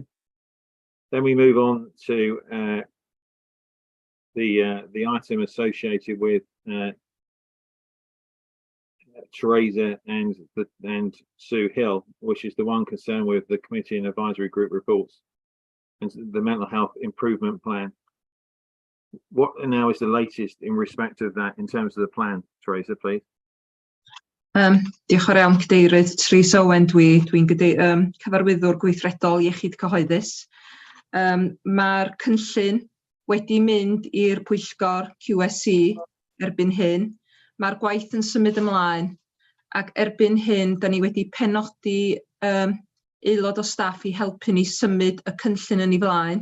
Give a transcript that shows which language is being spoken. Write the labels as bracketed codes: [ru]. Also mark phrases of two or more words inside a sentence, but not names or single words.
[en] Then we move on to the item associated with Teresa and Sue Hill, which is the one concerned with the committee and advisory group reports and the mental health improvement plan. What now is the latest in respect of that in terms of the plan, Teresa, please? [cy] Diolch yn fawr iawn, Cadeirydd Teresa Owen, dwi'n cyfarwyddwr gweithredol iechyd cyhoeddus. Mae'r cynllun wedi mynd i'r pwyllgor QSC erbyn hyn. Mae'r gwaith yn symud ymlaen ac erbyn hyn, da ni wedi penodi aelod o staff i helpu ni symud y cynllun yn ei flaen.